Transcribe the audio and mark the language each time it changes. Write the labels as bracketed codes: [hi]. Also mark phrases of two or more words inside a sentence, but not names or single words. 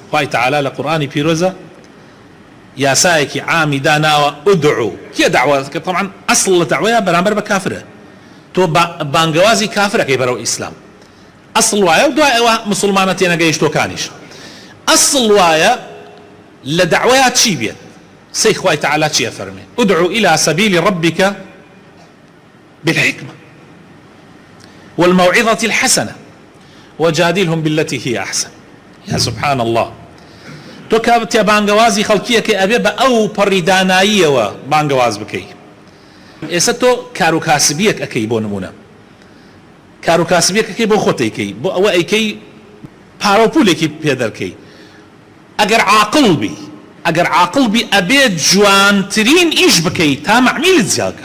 [ckb] خوای تعالی لقرآن پیروزه یاسایەکی عامی داناوە ئودعو کێ داوازەکە طبعا ئەسڵ لە داوایە بەرامبەر بە کافرە تۆ بانگەوازی کافرەکەی بەرەو ئیسلام ئەسڵ وایە و دوای ئەوە مسلمانە تێنەگەیشتۆکانیش ئەسڵ وایە لە داوایە چی بێت سەی خوای تعالی چیە فەرمێ [ar] ئودعو إلى سبيل ربك بالحكمة والموعظة الحسنة وجادلهم بالتي هي أحسن. يا سبحان الله [ckb] تۆ کاتێ بانگەوازی خەڵکیەکە ئەبێ بە ئەو پەڕی داناییەوە بانگەواز بکەی. ئێستا تۆ کار و کاسبیەک ئەەکەی بۆ نمونە کار و کاسبیەک ئەەکەی بۆ خۆت ئەیکەی بۆ ئەوە ئەیکەی پارە و پولێکی پێدەرکەی ئەگەر عاقڵ بی ئەبێ جوانترین ئیش بکەی تا مەعمیلت زیادکە.